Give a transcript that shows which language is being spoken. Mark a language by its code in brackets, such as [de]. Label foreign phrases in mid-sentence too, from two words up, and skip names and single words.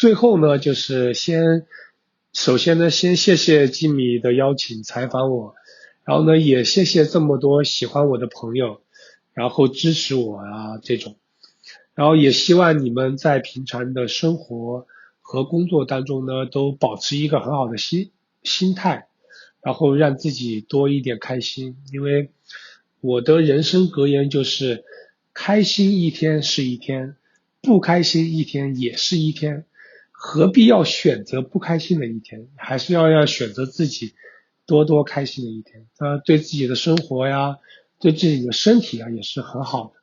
[zh] 最後呢，就是首先呢，先謝謝吉米的邀請採訪我，然後呢，也謝謝這麼多喜歡我的朋友，然後支持我啊這種。然後也希望你們在平常的生活和工作當中呢，都保持一個很好的心態，然後讓自己多一點開心。因為我的人生格言就是開心一天是一天，不開心一天也是一天，何必要選擇不開心的一天，還是要選擇自己多多開心的一天。對自己的生活呀，對自己的身體啊，也是很好的。